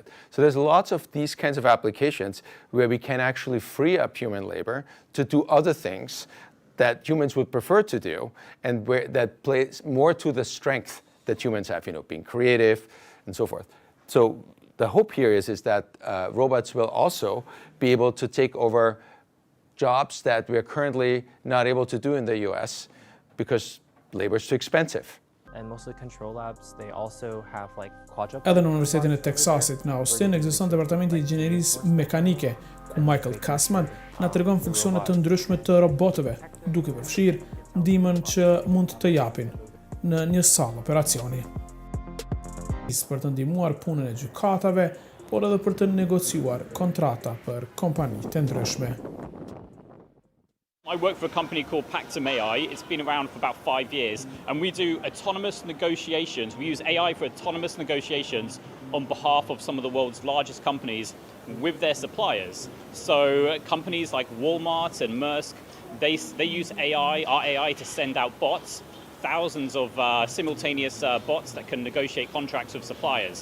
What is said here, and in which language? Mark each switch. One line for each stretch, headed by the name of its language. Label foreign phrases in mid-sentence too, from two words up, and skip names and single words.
English: So there's lots of these kinds of applications where we can actually free up human labor to do other things that humans would prefer to do, and that plays more to the strength that humans have, being creative and so forth. So the hope here is that robots will also be able to take over jobs that we're currently not able to do in the US because labor is too expensive. And most of the control labs, they also have like quadruped.
Albanian: Edhe në Universitetin e Teksasit në Austin ekziston departamenti i inxhinierisë mekanike, ku Michael Kassman na tregon funksione të ndryshme të robotëve, duke përfshirë ndihmën që mund të japin në një sallë operacioni. Për të ndihmuar punën e gjykatave, por edhe për të negociuar kontrata për kompani të ndryshme.
English: I work for a company called Pactum AI. It's been around for about 5 years, and we do autonomous negotiations. We use AI for autonomous negotiations on behalf of some of the world's largest companies with their suppliers. So companies like Walmart and Maersk, they use AI, our AI, to send out bots, thousands of simultaneous bots that can negotiate contracts with suppliers.